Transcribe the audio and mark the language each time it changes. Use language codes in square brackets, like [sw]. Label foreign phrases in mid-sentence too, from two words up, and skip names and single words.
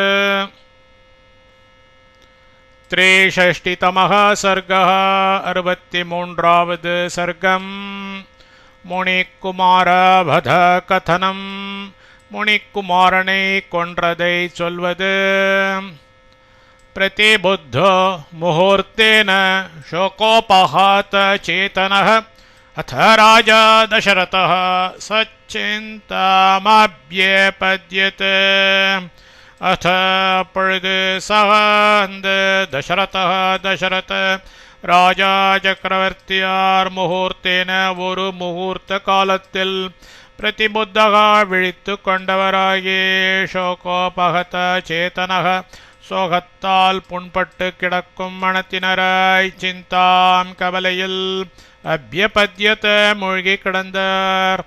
[sa] त्रिषष्टितमः सर्गः [ta] 63வது சர்க்கம். [sa] मुनिकुमार वध कथनम्. [ta] முனிக்குமாரனை கொன்றதை சொல்வது. [sa] प्रतिबुद्धो मुहूर्तेन शोकोपहात चेतनः अथ राजा दशरथः सच्चिन्तामभ्यपद्यते. [ta] अथ அப்பொழுது அந்த தசரத ராஜா சக்கரவர்த்தியார் முகூர்த்தேன ஒரு முகூர்த்த காலத்தில் பிரதிபுத்தகா விழித்து கொண்டவராகி [sa] शोकोपहत चेतनः [ta] சோகத்தால் புண்பட்டு கிடக்கும் மனத்தினராய் சிந்தாம் கவலையில் அபியபத்யத மூழ்கி கிடந்தார்.